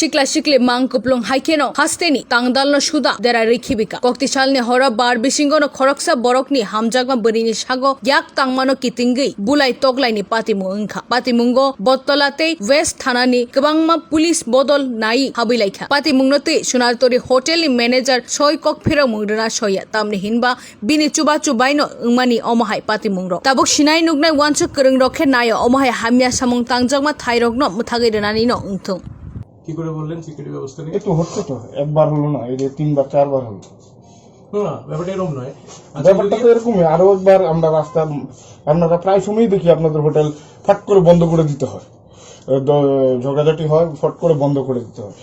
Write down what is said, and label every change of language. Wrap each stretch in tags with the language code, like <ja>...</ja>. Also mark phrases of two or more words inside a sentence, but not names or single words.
<trp>Shikla Shikle Mang Kuplung Haikeno Hasteni Tangdal no Shuda Dera Rikhibika Koktisal ne Hora Bar Bisingo no Khoroksa Borokni Hamjagma Berini Shago Yak Tangmano Kitingi Bwlai Toglai ni Patimunga Patimungo Bottolate West Thanani Kabangma Police Bodol Nai Habilaikha Patimungnote Sunartori Hotel ni Manager Soy Kok Phira Mungdana Soya Tamni Hinba Bini Chuba Chubaino Umani Omahai Patimungro Tabuk Shinai Nugnai Wansu Kereng Rokhe Nayo Omahai Hamya Samung Tangjagma Thairokno Muthage Denani no Untung</trp> <bn>কি করে বললেন সিকিউরিটি ব্যবস্থা নিয়ে? একটু হচ্ছে তো একবার হলো না, এই যে তিনবার চারবার হলো না, ব্যাপারটা এরকম নয়। ব্যাপারটা তো এরকমই। আরো একবার আমরা রাস্তা আপনারা প্রায় সময়ই দেখি আপনাদের হোটেল ফট করে বন্ধ করে দিতে হয়, ঝগড়াঝাটি হয়, ফট করে বন্ধ করে দিতে হয়।</bn>